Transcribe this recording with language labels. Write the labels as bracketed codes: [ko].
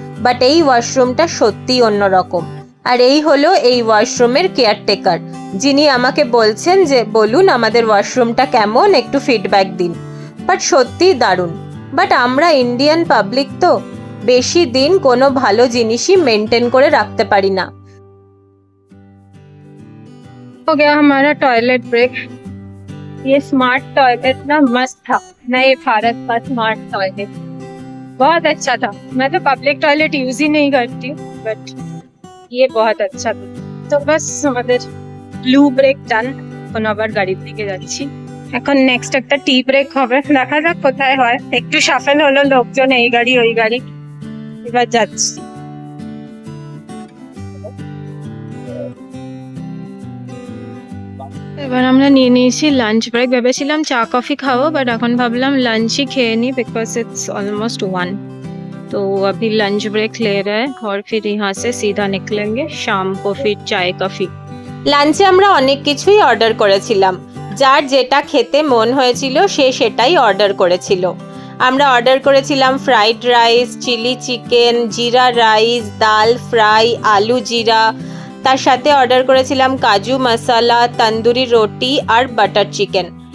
[bn] But এই ওয়াশরুমটা সত্যিই অন্যরকম। আর এই হলো এই ওয়াশরুমের কেয়ারটেকার, যিনি আমাকে বলছেন যে বলুন আমাদের ওয়াশরুমটা কেমন, একটু ফিডব্যাক দিন। বাট সত্যিই দারুণ। বাট আমরা ইন্ডিয়ান পাবলিক তো বেশি দিন কোনো ভালো জিনিসই মেনটেন করে রাখতে পারি না। [hi] हो गया हमारा टॉयलेट ब्रेक। ये स्मार्ट टॉयलेट ना मस्त था, नए भारत का स्मार्ट टॉयलेट बहुत अच्छा था। मैं तो पब्लिक टॉयलेट यूज ही नहीं करती हूँ, बट ये बहुत अच्छा था। [bn] তো বাস আমাদের ব্লু ব্রেক ডান। এখন আবার গাড়ির দিকে যাচ্ছি। এখন নেক্সট একটা টি ব্রেক হবে, দেখা যাক কোথায় হয়। একটু সাফেল হলো, লোকজন এই গাড়ি ওই গাড়ি, এবার যাচ্ছি। এবার আমরা নিয়ে নিয়েছি লাঞ্চ ব্রেক। ভেবেছিলাম চা কফি খাবো, বাট এখন ভাবলাম লাঞ্চই খেয়ে নিই, [en] Because it's almost 1। [hi] तो अभी लंच ब्रेक ले रहे हैं और फिर यहाँ से सीधा निकलेंगे शाम को फिर चाय कॉफी। [bn] লাঞ্চে আমরা অনেক কিছুই অর্ডার করেছিলাম, যার যেটা খেতে মন হয়েছিল সে সেটাই অর্ডার করেছিল। আমরা অর্ডার করেছিলাম ফ্রাইড রাইস, চিলি চিকেন, জিরা রাইস, ডাল ফ্রাই, আলু জিরা। তার সাথে অর্ডার করেছিলাম কাজু মশলা, তন্দুরি রুটি আর বাটার চিকেন।